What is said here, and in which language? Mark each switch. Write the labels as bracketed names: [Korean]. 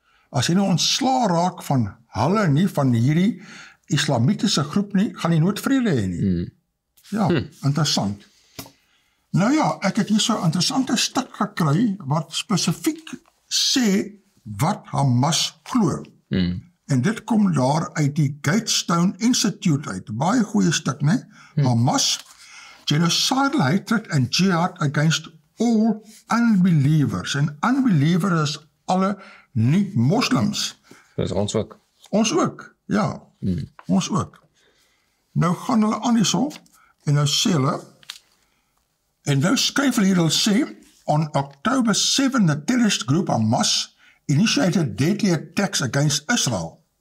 [Afrikaans] As jy nou ontslaan raak van hulle nie, van hierdie islamitiese groep nie, gaan jy nooit vrede hê nie. Ja, interessant. Nou ja, ek het hier so 'n interessante stuk gekry wat spesifiek sê wat Hamas glo. En dit kom daar uit die Gatestone Institute uit. Baie goeie stuk, né? [English] Hamas, genocidal hatred and jihad against all unbelievers. [Afrikaans] En unbelievers is alle nie-moslims. Dis ons ook. Ons ook, ja. Ons ook. Nou gaan hulle aan hierso, en nou sê hulle, en nou skryf hulle sê, [English] on October 7, the terrorist group Hamas initiated deadly attacks against Israel.